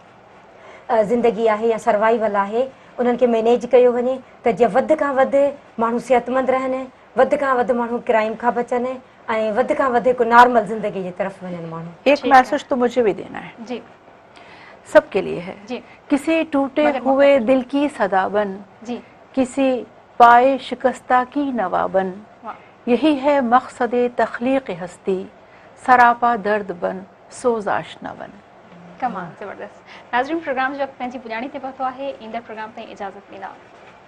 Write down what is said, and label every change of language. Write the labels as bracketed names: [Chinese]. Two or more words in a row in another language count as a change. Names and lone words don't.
[Sindhi] ज़िंदगी आहे या सर्वाइवल आहे उन्हनि खे मैनेज कयो वञे त जीअं वधि खां वधि माण्हू सिहतमंद रहनि, वधि खां वधि माण्हू क्राइम खां बचनि ऐं वधि खां वधि हिकु नॉर्मल ज़िंदगी जी तरफ़ वञनि माण्हू. [Urdu] ایک میسج تو مجھے بھی دینا ہے جی سب کے لیے ہے. کسی ٹوٹے ہوئے دل کی صدا بن، کسی پائے شکستہ کی نوا بن، یہی ہے مقصد تخلیق ہستی، سراپا درد بن سوز آشنا بن. [Sindhi] کمال، زبردست. ناظرین، پروگرام جو وقت پنहिंजी पुॼाणी ते पहुतो आहे. ईंदड़ प्रोग्राम ताईं इजाज़त ॾींदा.